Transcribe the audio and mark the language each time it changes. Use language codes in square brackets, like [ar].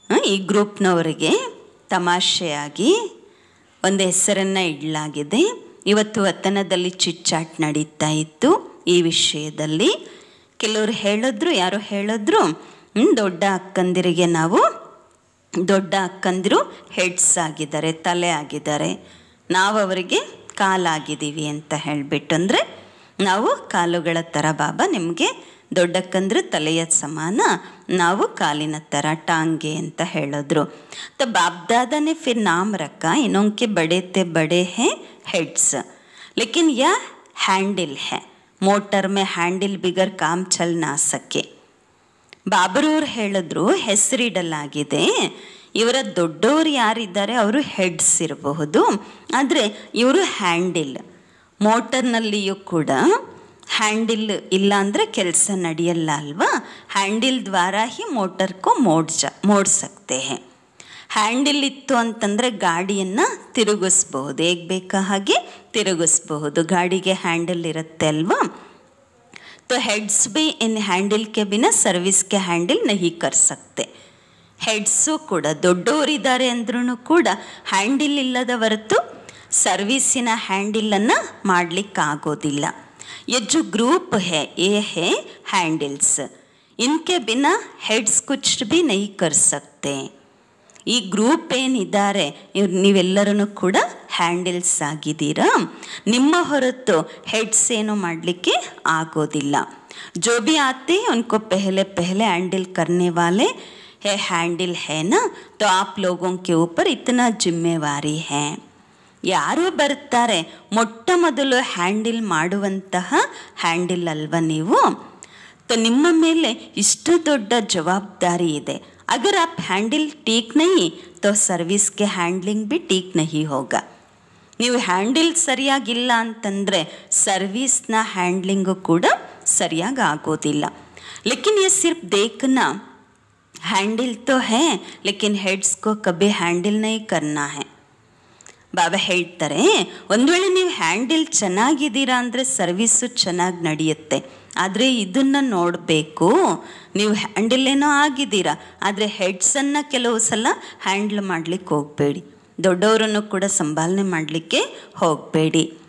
[kn] ಈ ಗ್ರೂಪ್ನವರಿಗೆ ತಮಾಷೆಯಾಗಿ ಒಂದು ಹೆಸರನ್ನು ಇಡಲಾಗಿದೆ. ಇವತ್ತು ವತನದಲ್ಲಿ ಚಿಟ್ಚಾಟ್ ನಡೀತಾ ಇತ್ತು ಈ ವಿಷಯದಲ್ಲಿ. ಕೆಲವರು ಹೇಳಿದ್ರು, ಯಾರೋ ಹೇಳಿದ್ರು ದೊಡ್ಡ ಅಕ್ಕಂದಿರಿಗೆ ನಾವು ದೊಡ್ಡ ಅಕ್ಕಂದಿರು ಹೆಡ್ಸ್ ಆಗಿದ್ದಾರೆ, ತಲೆ ಆಗಿದ್ದಾರೆ, ನಾವು ಅವರಿಗೆ ಕಾಲಾಗಿದ್ದೀವಿ ಅಂತ ಹೇಳಿಬಿಟ್ಟು. ಅಂದರೆ ನಾವು ಕಾಲುಗಳ ಥರ ಬಾಬಾ ನಿಮಗೆ ದೊಡ್ಡಕ್ಕಂದ್ರೆ ತಲೆಯ ಸಮಾನ, ನಾವು ಕಾಲಿನ ಥರ ಟಾಂಗೆ ಅಂತ ಹೇಳಿದ್ರು. [hi] तो बाप दादा ने फिर नाम रखा इन्हों के बड़े ते बड़े हैं हेड्स, लेकिन यह हैंडल है, मोटर में हैंडल बिगर काम चल ना सके. [kn] ಬಾಬರವ್ರು ಹೇಳಿದ್ರು ಹೆಸರಿಡಲಾಗಿದೆ, ಇವರ ದೊಡ್ಡವರು ಯಾರಿದ್ದಾರೆ ಅವರು ಹೆಡ್ಸ್ ಇರಬಹುದು, ಆದರೆ ಇವರು ಹ್ಯಾಂಡಿಲ್. ಮೋಟರ್ನಲ್ಲಿಯೂ ಕೂಡ ಹ್ಯಾಂಡಿಲ್ ಇಲ್ಲ ಅಂದರೆ ಕೆಲಸ ನಡೆಯಲ್ಲ ಅಲ್ವಾ. [hi] ಹ್ಯಾಂಡಿಲ್ ದ್ವಾರ ಹಿ ಮೋಟರ್ ಕೋ ಮೋಡ್ ಸಕ್ತೆ ಹೈ. [kn] ಹ್ಯಾಂಡಿಲ್ ಇತ್ತು ಅಂತಂದರೆ ಗಾಡಿಯನ್ನು ತಿರುಗಿಸ್ಬಹುದು, ಹೇಗೆ ಬೇಕಾ ಹಾಗೆ ತಿರುಗಿಸ್ಬಹುದು, ಗಾಡಿಗೆ ಹ್ಯಾಂಡಲ್ ಇರುತ್ತೆ ಅಲ್ವಾ. [hi] तो हेड्स भी इन हैंडल के बिना सर्विस के हैंडल नहीं कर सकते. [kn] ಹೆಡ್ಸು ಕೂಡ ದೊಡ್ಡವರಿದ್ದಾರೆ ಅಂದ್ರೂ ಕೂಡ ಹ್ಯಾಂಡಿಲ್ ಇಲ್ಲದ ಹೊರತು ಸರ್ವಿಸಿನ ಹ್ಯಾಂಡಿಲನ್ನು ಮಾಡಲಿಕ್ಕಾಗೋದಿಲ್ಲ. [hi] ये जो ग्रुप है ये है हैंडल्स, इनके बिना हेड्स कुछ भी नहीं कर सकते. [kn] ಈ ಗ್ರೂಪ್ ಏನಿದ್ದಾರೆ ನೀವೆಲ್ಲರೂ ಕೂಡ ಹ್ಯಾಂಡಲ್ಸ್ ಆಗಿದ್ದೀರಾ, ನಿಮ್ಮ ಹೊರತು ಹೆಡ್ಸ್ ಏನು ಮಾಡಲಿಕ್ಕೆ ಆಗೋದಿಲ್ಲ. [hi] जो भी आते हैं उनको पहले पहले हैंडल करने वाले है हैंडल है ना, तो आप लोगों के ऊपर इतना जिम्मेवारी है. [kn] ಯಾರು ಬರ್ತಾರೆ ಮೊಟ್ಟ ಮೊದಲು ಹ್ಯಾಂಡಲ್ ಮಾಡುವಂತಹ ಹ್ಯಾಂಡಲ್ ಅಲ್ವ ನೀವು, तो ನಿಮ್ಮ ಮೇಲೆ ಇಷ್ಟು ದೊಡ್ಡ ಜವಾಬ್ದಾರಿ ಇದೆ. [hi] अगर आप हैंडल ठीक नहीं तो सर्विस के हैंडलिंग भी ठीक नहीं होगा. [kn] ನೀವು ಹ್ಯಾಂಡಲ್ ಸರಿಯಾಗಿಲ್ಲ ಅಂತಂದರೆ ಸರ್ವಿಸ್ನ ಹ್ಯಾಂಡ್ಲಿಂಗು ಕೂಡ ಸರಿಯಾಗಿ ಆಗೋದಿಲ್ಲ. [hi] लेकिन ये सिर्फ देखना, हैंडल तो है लेकिन हेड्स को कभी हैंडल नहीं करना है. [kn] ಬಾಬಾ ಹೇಳ್ತಾರೆ, ಒಂದು ವೇಳೆ ನೀವು ಹ್ಯಾಂಡಲ್ ಚೆನ್ನಾಗಿದ್ದೀರಾ ಅಂದರೆ ಸರ್ವಿಸ್ಸು ಚೆನ್ನಾಗಿ ನಡೆಯುತ್ತೆ. ಆದರೆ ಇದನ್ನು ನೋಡಬೇಕು, ನೀವು ಹ್ಯಾಂಡಲ್ ಏನೋ ಆಗಿದ್ದೀರಾ ಆದರೆ ಹೆಡ್ಸನ್ನು ಕೆಲವು ಸಲ ಹ್ಯಾಂಡ್ಲ್ ಮಾಡಲಿಕ್ಕೆ ಹೋಗಬೇಡಿ, ದೊಡ್ಡವರನ್ನು ಕೂಡ ಸಂಭಾಲನೆ ಮಾಡಲಿಕ್ಕೆ ಹೋಗಬೇಡಿ.